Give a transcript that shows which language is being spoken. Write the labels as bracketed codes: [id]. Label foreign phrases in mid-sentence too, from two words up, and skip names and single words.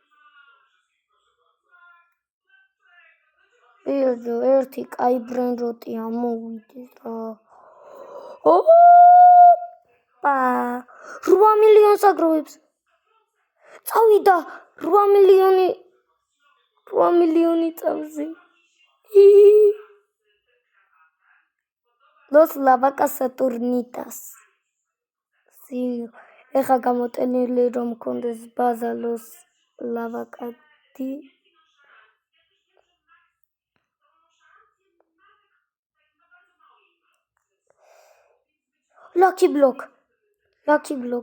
[ka] ბიჭო, ერთი კაი ბრენროტი ამოვიდეს რა. ოპა! 8 მილიონს აგროვებს. წავიდა 8 მილიონი წავზე. Los lavacas saturnitas. ეხა გამოტენილი რომ მქონდეს ბაზა Los lavacati. Lucky block.